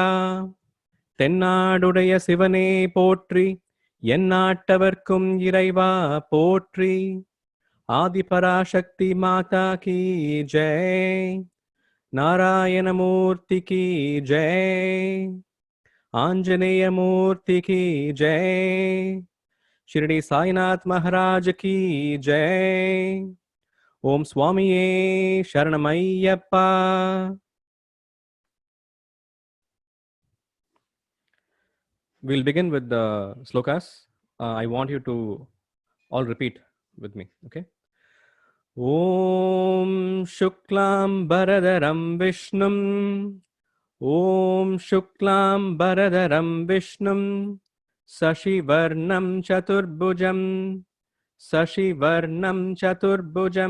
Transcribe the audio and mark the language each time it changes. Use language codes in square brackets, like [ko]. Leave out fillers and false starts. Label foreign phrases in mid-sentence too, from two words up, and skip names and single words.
[ta] தென்னாடுடைய சிவனே போற்றி, எந்நாட்டவர்க்கும் இறைவா போற்றி. [hi] आदिपराशक्ति माता की जय. [ta] நாராயணமூர்த்திக்கு ஜெய். ஆஞ்சநேய மூர்த்திக்கு ஜெய். [hi] शिरडी साईनाथ महाराज की जय. [ml] ഓം സ്വാമിയേ ശരണമയ്യപ്പാ. [en] We'll begin with the slokas. I want you to all repeat with me. Okay. [sa] ओम् शुक्लम् बरधरम् विष्णुम्. ओम् शुक्लम् बरधरम् विष्णुम्. शशिवर्णम् चतुर्भुजम्. शशिवर्णम् चतुर्भुजम्.